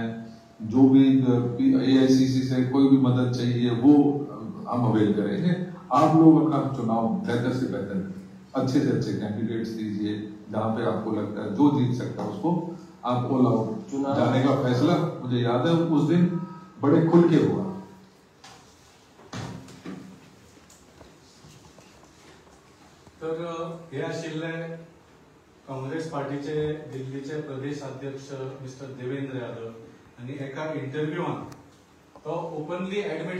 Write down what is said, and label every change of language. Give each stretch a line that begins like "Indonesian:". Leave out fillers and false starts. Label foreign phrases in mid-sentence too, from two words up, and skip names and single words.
Hindi: जो भी एआईसीसी से कोई भी मदद चाहिए वो हम अवेल करेंगे. आप लोग अपना चुनाव बेहतर से बेहतर करेंगे. अच्छे से अच्छे कैंडिडेट्स दीजिए, जहाँ पे आपको लगता है जो जीत सकता है उसको आप
English: all out
Hindi: जाने का फैसला, मुझे याद है उस दिन बड़े खुल के हुआ।
Konkani: तर हे आशिल्ले काँग्रेस पार्टीचे दिल्लीचे प्रदेश अध्यक्ष मिस्टर देवेंद्र यादव आणि एका इंटरव्यूआन तो
English: openly admit